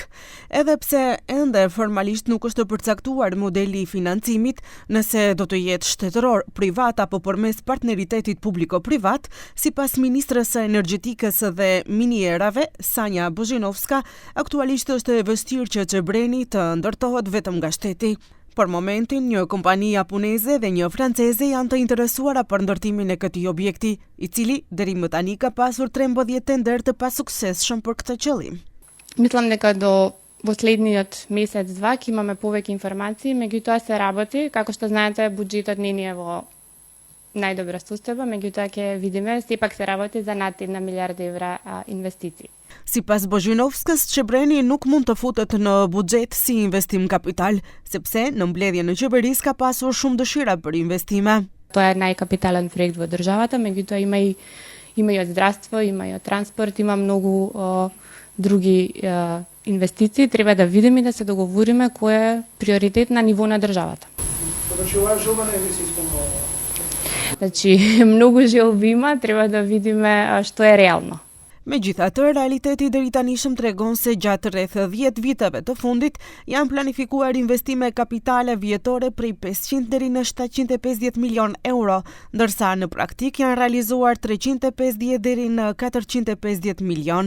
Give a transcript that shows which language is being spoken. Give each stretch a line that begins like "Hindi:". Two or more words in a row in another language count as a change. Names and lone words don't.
Albanian: Edhe pse ende formalisht nuk është përcaktuar modeli i financimit, nëse do të jetë shtetëror, privat apo përmes partneritetit publiko-privat, sipas ministres së energjetikës dhe minierave, Sanja Bozhinovska, aktualisht është e vështirë që Çebreni të ndërtohet vetëm nga shteti. Për momentin, një kompani japoneze dhe një franceze janë të interesuara për ndërtimin e këtij objekti, i cili deri më tani ka pasur 13 tender të pasuksesshëm për këtë qëllim.
Macedonian: Мислам дека до последниот месец-два ќе имаме повеќе информации, меѓутоа се работи, како што знаете, буџетот не е во најдобра состојба, меѓутоа ќе видиме, сепак се работи за над 1 милиард евра инвестиции.
Albanian: Sipas Bozhinovskës, Çebreni nuk mund të futet në buxhet si investim kapital, sepse në mbledhjen e qeverisë ka pasur shumë dëshira për investime.
Macedonian: Тоа е најкапитален проект во државата, меѓутоа има и од здравство, има и од транспорт, има многу други инвестиции. Треба да видиме и да се договориме кој е приоритет на ниво на државата. Значи, многу желби има, треба да видиме што е реално.
Albanian: Megjithatë, realiteti deri tanishëm tregon se gjatë rreth 10 viteve të fundit janë planifikuar investime kapitale vjetore prej 500 deri në 750 milion euro, ndërsa në praktik janë realizuar 350 deri në 450 milion.